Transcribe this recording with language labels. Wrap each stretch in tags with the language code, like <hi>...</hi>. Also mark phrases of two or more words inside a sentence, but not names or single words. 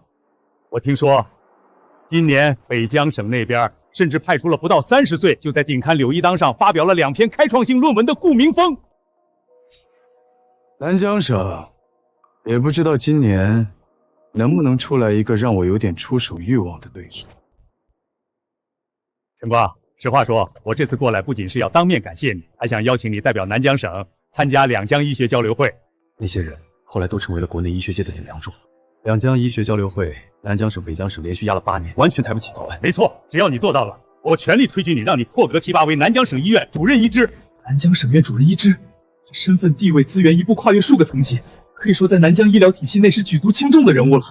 <zh>我听说今年北江省那边甚至派出了不到30岁就在顶刊柳一当上发表了2篇开创性论文的顾明峰。南江省也不知道今年能不能出来一个让我有点出手欲望的对手。陈光，实话说，我这次过来不仅是要当面感谢你，还想邀請你代表南江省參加2江醫學交流會。那些人後來都成為了國內醫學界的頂梁柱。2江醫學交流會，南江省、北江省連續壓了8年，完全抬不起頭來。沒錯，只要你做到了，我全力推舉你，讓你破格提拔為南江省醫院主任醫師。南江省院主任醫師，這身份、地位、資源一步跨越數個層級，可以說在南江醫療體系內是舉足輕重的人物了。</zh>